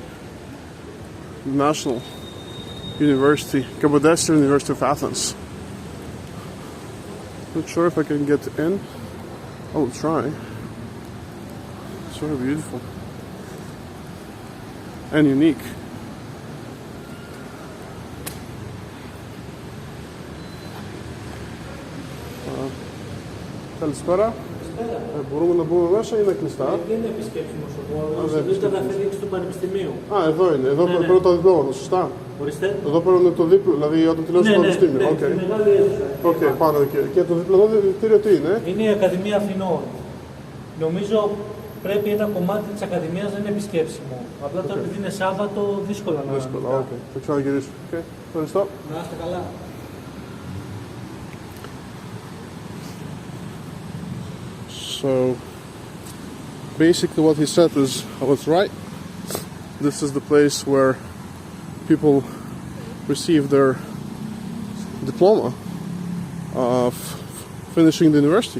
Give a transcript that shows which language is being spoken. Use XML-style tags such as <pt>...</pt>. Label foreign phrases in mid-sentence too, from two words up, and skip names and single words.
<en>National University, Pedestrian University of Athens. Not sure if I can get in. I will try. It's very beautiful and unique.</en> <el>Καλησπέρα. Μπορούμε να μπούμε μέσα ή είναι κλειστά? Δεν είναι επισκέψιμος ο χώρος, εδώ είναι τα αφεντήξη του Πανεπιστημίου. Α, εδώ είναι. Εδώ παίρνω το διπλώμα, σωστά. Ορίστε. Εδώ παίρνω το δίπλο, δηλαδή όταν τελειώσω το πανεπιστήμιο. Ναι, στη μεγάλη αίθουσα. Οκ, πάνω εκεί. Και το δίπλο εδώ διευθυντήριο τι είναι? Είναι η Ακαδημία Αθηνών. Νομίζω πρέπει ένα κομμάτι της Ακαδημίας να είναι επισκέψιμο. Απλά τώρα επειδή είναι Σάββατο, δύσκολα να... Δύσκολα, οκ. Θα ξαναγυρίσω. Okay. Ευχαριστώ. Να είστε καλά.</el> <en>So basically what he said was right. This is the place where people receive their diploma of finishing the university.</en>